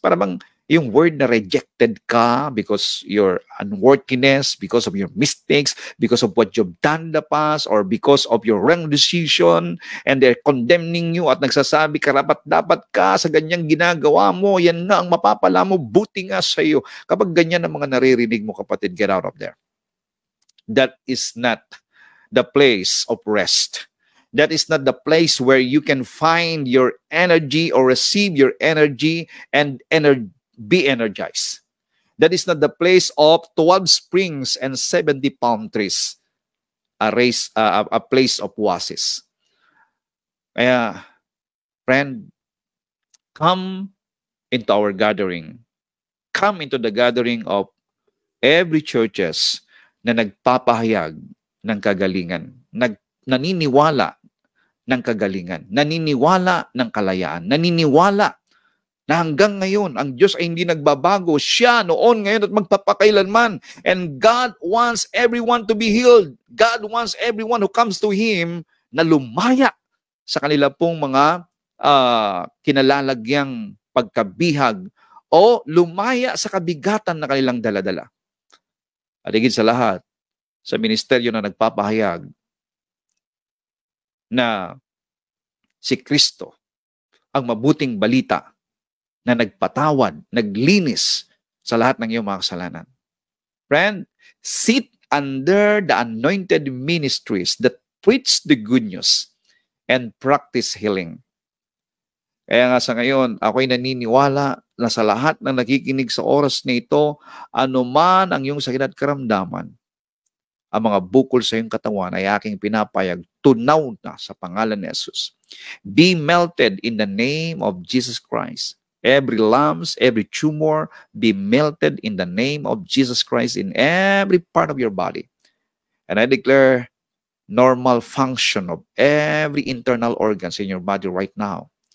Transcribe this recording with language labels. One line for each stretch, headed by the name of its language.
Filipino: Para bang yung
English: word na rejected ka because your unworthiness, because of your mistakes, because of what you've done in the past, or because of your wrong decision, and they're condemning you
Filipino: at nagsasabi karapat-dapat ka sa ganyang ginagawa mo, yan nga ang mapapala mo, buti nga sa iyo. Kapag ganyan ang mga naririnig mo, kapatid,
English: get out of there. That is not the place of rest. That is not the place where you can find your energy or receive your energy and be energized. That is not the place of 12 springs and 70 palm trees, a place of oasis. Kaya, friend, come into our gathering. Come into the gathering of every churches
Filipino: na nagpapahayag ng kagalingan, naniniwala ng kagalingan, naniniwala ng kalayaan, naniniwala na hanggang ngayon, ang Diyos ay hindi nagbabago. Siya noon, ngayon at magpapakailanman.
English: And God wants everyone to be healed. God wants everyone who comes to Him
Filipino: na lumaya sa kanila pong mga kinalalagyang pagkabihag o lumaya sa kabigatan na kanilang daladala. At higit sa lahat, sa ministeryo na nagpapahayag na si Kristo ang mabuting balita na nagpatawad, naglinis sa lahat ng iyong mga kasalanan.
English: Friend, sit under the anointed ministries that preach the good news and practice healing.
Filipino: Kaya nga sa ngayon, ako'y naniniwala na sa lahat ng nakikinig sa oras na ito, anuman ang iyong sakit at karamdaman, ang mga bukol sa iyong katawan ay aking pinapayag, tunaw na sa pangalan ni Jesus.
English: Be melted in the name of Jesus Christ. Every lumps, every tumor, be melted in the name of Jesus Christ in every part of your body. And I declare normal function of every internal organs in your body right now.